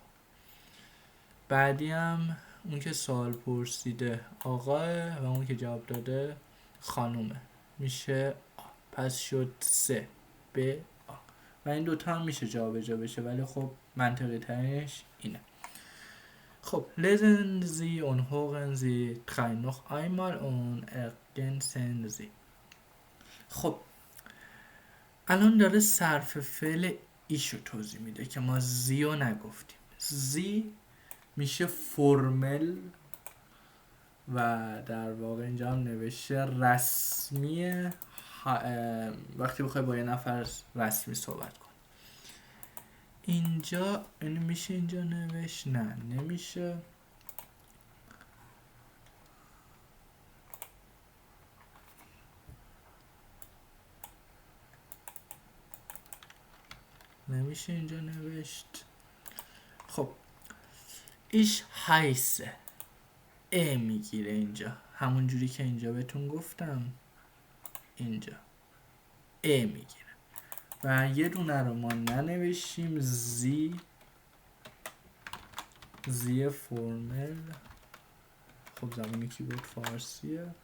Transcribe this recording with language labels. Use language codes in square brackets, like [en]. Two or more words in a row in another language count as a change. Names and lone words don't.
[fa] بعدی هم اون که سوال پرسیده آقاه و اون که جواب داده خانومه، میشه آ. پس شد سه به آ و این دوتا هم میشه جا بشه، ولی خب منطقی ترینش اینه. [de] خب lesen Sie und hören Sie drei noch einmal und ergänzen Sie. [fa] خب الان داره صرف فعل ایشو توضیح میده که ما زیو نگفتیم. زی میشه فرمل و در واقع اینجا هم نوشته رسمیه. وقتی بخوای با یه نفر رسمی صحبت کن، اینجا این میشه اینجا نوشت، نه نمیشه. نمیشه اینجا نوشت. خب [de] ich heiße [fa] میگیره اینجا، همون جوری که اینجا بهتون گفتم اینجا میگیره و یه دونه رو ما ننوشیم. زی فرمل، خب زبان کیبورد فارسیه.